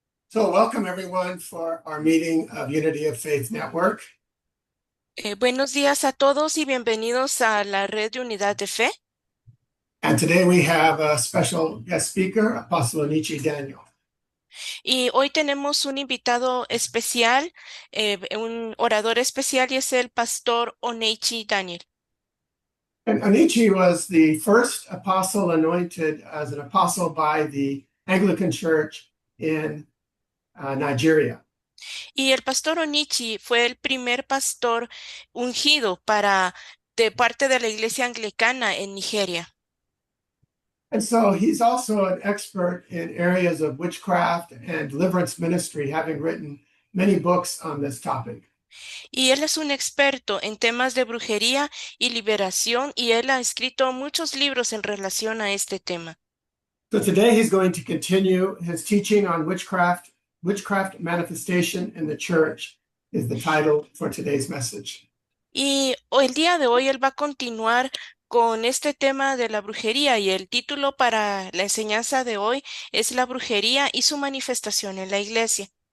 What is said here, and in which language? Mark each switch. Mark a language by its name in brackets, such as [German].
[English] So welcome everyone for our meeting of Unity of Faith Network. [Spanish] Buenos días a todos y bienvenidos a la Red de Unidad de Fe. [English] And today we have a special guest speaker, Apostle Onichi Daniel. [Spanish] Y hoy tenemos un invitado especial, un orador especial, y es el pastor Onichi Daniel. [English] And Onichi was the first apostle anointed as an apostle by the Anglican Church in Nigeria. [Spanish] Y el pastor Onichi fue el primer pastor ungido de parte de la iglesia anglicana en Nigeria. [English] And so he's also an expert in areas of witchcraft and deliverance ministry, having written many books on this topic. [Spanish] Y él es un experto en temas de brujería y liberación, y él ha escrito muchos libros en relación a este tema. [English] So today he's going to continue his teaching on witchcraft. Witchcraft Manifestation in the Church is the title for today's message. [Spanish] Y el día de hoy él va a continuar con este tema de la brujería, y el título para la enseñanza de hoy es La brujería y su manifestación en la iglesia.